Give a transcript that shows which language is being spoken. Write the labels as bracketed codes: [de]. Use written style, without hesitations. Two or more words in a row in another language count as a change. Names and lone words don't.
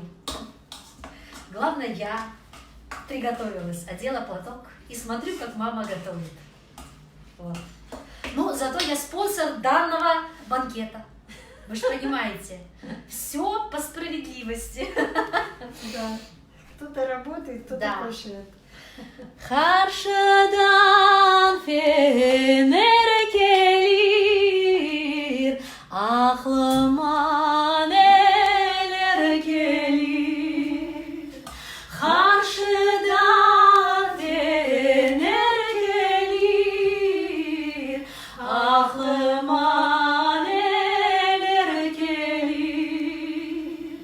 [ru] Главное, я приготовилась, одела платок и смотрю, как мама готовит. Вот. Ну, зато я спонсор данного банкета. Вы же понимаете, все по справедливости. Да. Кто-то работает, кто-то Да. кушает. [tr] Karşıdan fener gelir, aklıma neler gelir. Karşıdan fener gelir, aklıma neler gelir.